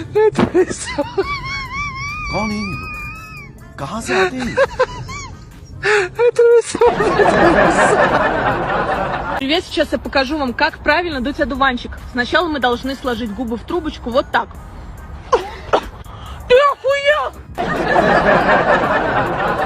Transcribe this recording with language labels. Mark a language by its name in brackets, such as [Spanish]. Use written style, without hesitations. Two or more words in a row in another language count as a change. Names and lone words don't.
[Urdu] کون ہے یہ لوگ؟ کہاں سے آتے ہیں؟ [Russian] Привет, сейчас я покажу вам, как правильно дуть одуванчик. Сначала мы должны сложить губы в трубочку вот так. Ты охуел!